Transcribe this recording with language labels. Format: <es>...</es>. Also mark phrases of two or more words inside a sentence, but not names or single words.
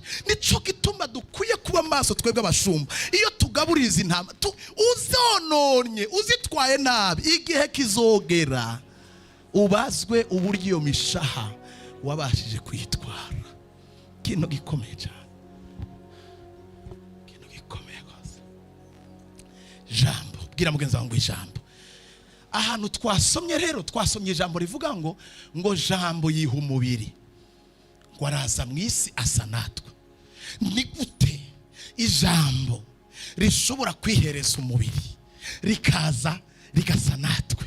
<rn>Nico gituma dukwiye kuba maso twebwe abashumba. Iyo tugaburiza intama uzononye uzitwaye nabi igihe kizogera ubazwe uburyo iyo mishaha wabashije kwitwara. Kino gikomeye cyane. Jambo bwira mugenzi wangu ijambo. Ahantu twasomye rero twasomye ijambo rivuga ngo jambo yiha umubiri ngo araza mu isi asa natwe. Ni gute ijambo rishobora kwihereza umubiri rikaza rigasa natwe?</rn>